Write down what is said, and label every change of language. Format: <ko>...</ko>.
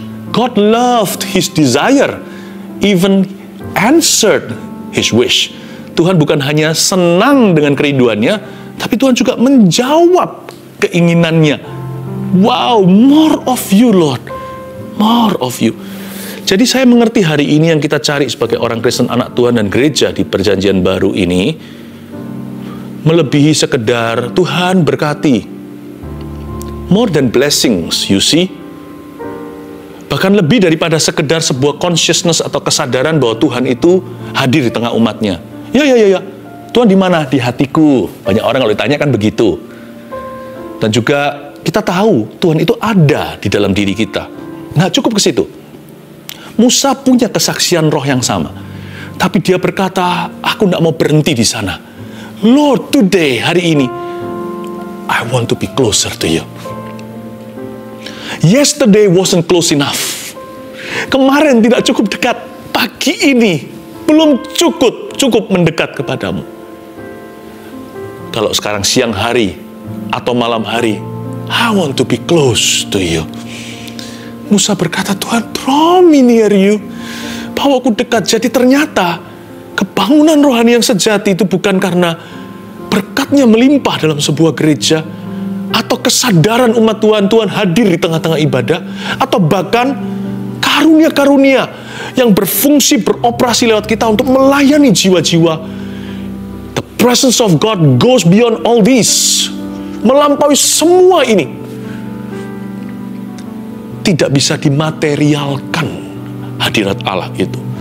<en>God loved his desire, even answered his wish.</en> <id>Tuhan bukan hanya senang dengan kerinduannya, tapi Tuhan juga menjawab keinginannya.</id> <en>Wow, more of you, Lord. More of you.</en> <id>Jadi saya mengerti hari ini yang kita cari sebagai orang Kristen, anak Tuhan dan gereja di perjanjian baru ini, melebihi sekedar Tuhan berkati.</id> <en>More than blessings, you see.</en> <id>Bahkan lebih daripada sekedar sebuah consciousness atau kesadaran bahwa Tuhan itu hadir di tengah umatnya. Ya. Tuhan di mana? Di hatiku. Banyak orang kalau ditanya kan begitu. Dan juga kita tahu Tuhan itu ada di dalam diri kita. Nah, cukup ke situ. Musa punya kesaksian roh yang sama. Tapi dia berkata, aku tidak mau berhenti di sana.</id> <en>Lord, today,</en> <id>hari ini,</id> <en>I want to be closer to you. Yesterday wasn't close enough.</en> <id>Kemarin tidak cukup dekat. Pagi ini belum cukup mendekat kepadamu. Kalau sekarang siang hari atau malam hari,</id> <en>I want to be close to you.</en> <id>Musa berkata, Tuhan,</id> <en>draw me near you.</en> <id>Bawaku dekat. Jadi ternyata kebangunan rohani yang sejati itu bukan karena berkatnya melimpah dalam sebuah gereja, atau kesadaran umat Tuhan hadir di tengah-tengah ibadah, atau bahkan karunia-karunia yang berfungsi, beroperasi lewat kita untuk melayani jiwa-jiwa.</id> <en>The presence of God goes beyond all this.</en> <id>Melampaui semua ini. Tidak bisa dimaterialkan hadirat Allah itu.</id>